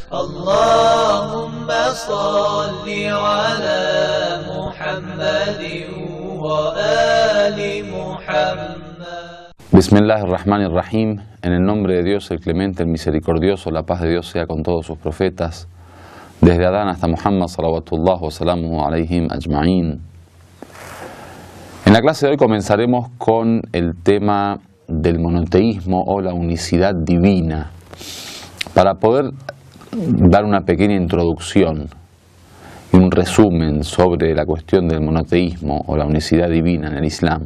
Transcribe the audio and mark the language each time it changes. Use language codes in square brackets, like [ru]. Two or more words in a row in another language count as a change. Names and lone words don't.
[ar] اللهم صل على محمد وآل محمد. Bismillahirrahmanirrahim. [es] En el nombre de Dios, el clemente, el misericordioso, la paz de Dios sea con todos sus profetas, desde Adán hasta Muhammad, [ar] صلوات الله وسلامه عليهم أجمعين. [es] En la clase de hoy comenzaremos con el tema del monoteísmo o la unicidad divina, para poder dar una pequeña introducción y un resumen sobre la cuestión del monoteísmo o la unicidad divina en el Islam.